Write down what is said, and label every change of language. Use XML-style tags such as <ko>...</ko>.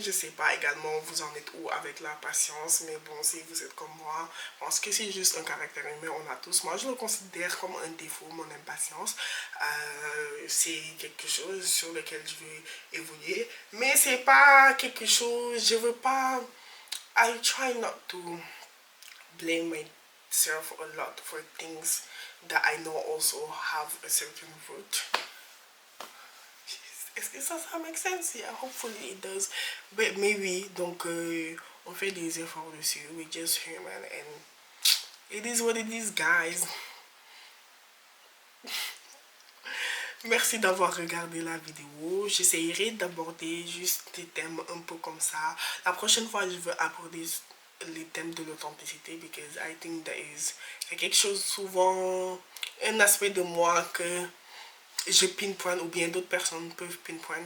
<fr>Je sais pas également vous en êtes où avec la patience. Mais bon, si vous êtes comme moi, je pense que c'est juste un caractère humain. On a tous. Moi, je le considère comme un défaut, mon impatience. C'est quelque chose sur lequel je veux évoluer. Mais c'est pas quelque chose, je veux pas...</fr> <en>I try not to blame myself a lot for things that I know also have a certain root.</en> <fr>Est-ce que ça</fr> <en>make sense? Yeah, hopefully it does. But maybe,</en> <fr>donc, on fait des efforts dessus.</fr> <en>We're just human and it is what it is, guys.</en> <fr>Merci d'avoir regardé la vidéo. J'essaierai d'aborder juste des thèmes un peu comme ça. La prochaine fois, je veux aborder les thèmes de l'authenticité</fr> <en>because I think that is</en> <fr>quelque chose souvent, un aspect de moi que je pinpoint ou bien d'autres personnes peuvent pinpoint.</fr>